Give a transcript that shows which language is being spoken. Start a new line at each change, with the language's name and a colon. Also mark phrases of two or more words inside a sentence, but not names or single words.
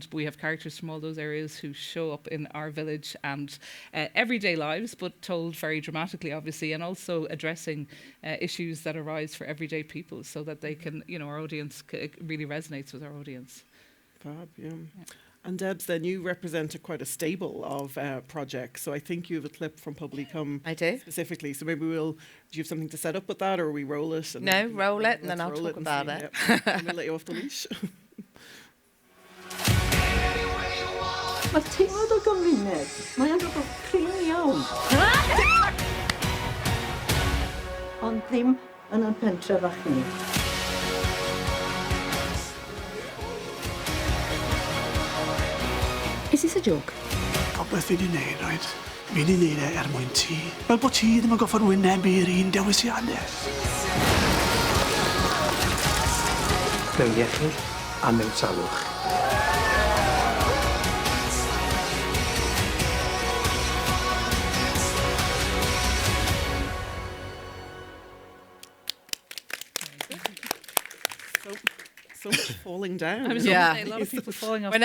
English: We have characters from all those areas who show up in our village and everyday lives, but told very dramatically, obviously, and also addressing issues that arise for everyday people, so that they can, you know, our audience really resonates with our audience. Fab, yeah. And Debs, then you represent quite a stable of projects. So I think you have a clip from Publicum. I do. Specifically. So maybe do you have something to set up with that, or we roll it? And No, roll it, and then I'll roll talk and about see. it. Yep. I'm going to let you off the leash.
Welsh: Mae'r teimlad o gymuned, mae'n rhywbeth prin iawn. Ond ddim yn y pentre fach ni.
English: Is this a joke?
Welsh: Popeth fi wedi neud, right? Fi wedi neud e mwyn ti. Fel bod ti ddim yn goffod wynebu i'r un dewisiadau. Mewn iechyd a mewn salwch.
English: So much falling down. I was Yeah. going to say, a lot of people falling off.